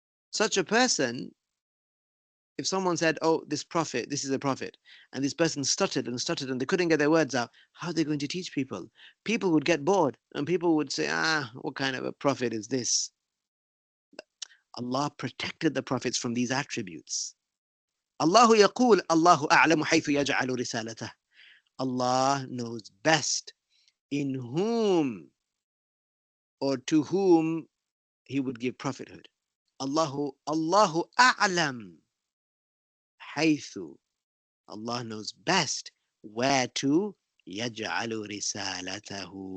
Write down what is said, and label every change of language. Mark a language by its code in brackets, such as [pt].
[en] Such a person, if someone said, oh, this is a prophet, and this person stuttered and stuttered and they couldn't get their words out, how are they going to teach people? People would get bored and people would say, what kind of a prophet is this? Allah protected the prophets from these attributes. [ar] Allah يقول الله أعلم حيث يجعل رسالته. [en] Allah knows best in whom or to whom he would give prophethood. [ar] Allahu a'lam حيث. [en] Allah knows best where to [ar] يجعل رسالته,